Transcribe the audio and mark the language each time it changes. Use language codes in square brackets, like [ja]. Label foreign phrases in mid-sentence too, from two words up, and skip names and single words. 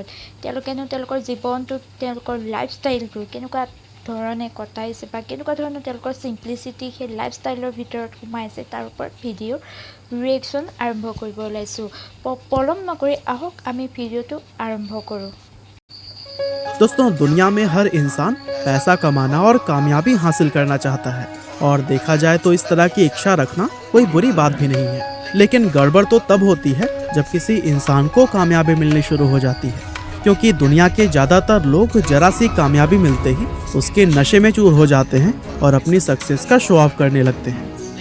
[as] তেওঁলোকেনো তেওঁলোকৰ জীৱনটো তেওঁলোকৰ লাইফষ্টাইলটো কেনেকুৱা ধৰণে কটাইছে বা কেনেকুৱা ধৰণৰ তেওঁলোকৰ চিম্পলিচিটি সেই লাইফষ্টাইলৰ ভিতৰত সোমাইছে তাৰ ওপৰত [en] video reaction [as] আৰম্ভ কৰিব ওলাইছোঁ। পলম নকৰি আহক আমি ভিডিঅ'টো আৰম্ভ কৰোঁ। [hi] दोस्तों, दुनिया में हर इंसान पैसा कमाना और कामयाबी हासिल करना चाहता है और देखा जाए तो इस तरह की इच्छा रखना कोई बुरी बात भी नहीं है। लेकिन गड़बड़ तो तब होती है जब किसी इंसान को कामयाबी मिलनी शुरू हो जाती है, क्योंकि दुनिया के ज़्यादातर लोग जरा सी कामयाबी मिलते ही उसके नशे में चूर हो जाते हैं और अपनी सक्सेस का [en] show off [hi] करने लगते हैं।